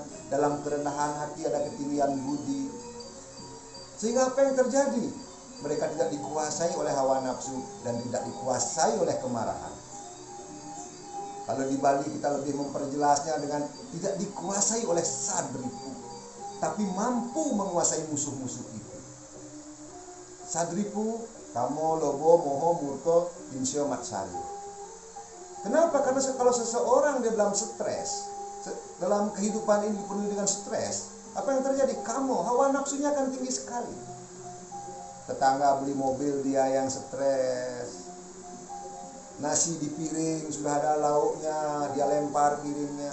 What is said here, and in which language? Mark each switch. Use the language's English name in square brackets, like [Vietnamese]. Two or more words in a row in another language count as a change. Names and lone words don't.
[Indonesian] Dalam kerendahan hati ada ketinggian budi. Sehingga apa yang terjadi? Mereka tidak dikuasai oleh hawa nafsu dan tidak dikuasai oleh kemarahan. Kalau di Bali kita lebih memperjelasnya dengan tidak dikuasai oleh sadripu, tapi mampu menguasai musuh-musuh itu. [Sanskrit] Sadripu, kamo, lobo, moho, murko, insya matsari. [Indonesian] Kenapa? Karena kalau seseorang di dalam stres, dalam kehidupan ini dipenuhi dengan stres, apa yang terjadi? Kamu, hawa nafsunya akan tinggi sekali. Tetangga beli mobil, dia yang stres. Nasi di piring sudah ada lauknya, dia lempar piringnya.